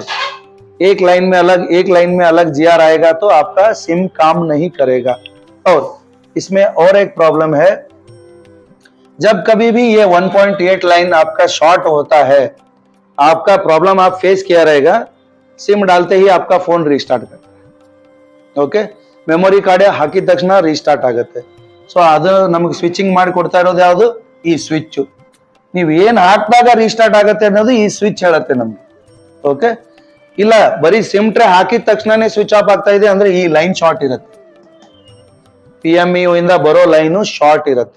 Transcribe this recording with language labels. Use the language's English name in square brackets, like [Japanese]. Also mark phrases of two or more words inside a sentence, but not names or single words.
[Hindi] एक लाइन में अलग GR आएगा तो आपका सिम काम नहीं करेगा. और इसमें और एक प्रॉब्लम है, जब कभी भी ये 1.8 लाइन आपका शॉर्ट होता है, आपका प्रॉब्लम आप फेस किया रहेगा, सिम डालते ही आपका फोन रिस्टार्ट करता है. ओके, [English] memory card [Kannada] ಹಾಕಿದ ತಕ್ಷಣ ರೀಸ್ಟಾರ್ಟ್ ಆಗುತ್ತೆ. ಸೊ ಅದು ನಮಗೆ ಸ್ವಿಚಿಂಗ್ ಮಾಡಿ ಕೊಡ್ತಾ ಇರೋದು ಯಾವುದು, ಈ ಸ್ವಿಚ್. ನೀವು ಏನ್ ಹಾಕಿದಾಗ ರೀಸ್ಟಾರ್ಟ್ ಆಗುತ್ತೆ ಅನ್ನೋದು ಈ ಸ್ವಿಚ್ ಹೇಳುತ್ತೆ ನಮ್ಗೆ. ಓಕೆ, ಇಲ್ಲ ಬರೀ [English] SIM tray [Kannada] ಹಾಕಿದ ತಕ್ಷಣನೇ [English] switch off [Kannada] ಆಗ್ತಾ ಇದೆ ಅಂದ್ರೆ ಈ [English] line short [Kannada] ಇರುತ್ತೆ, PMEU ಇಂದ ಬರೋ [English] line short [Kannada] ಇರುತ್ತೆ.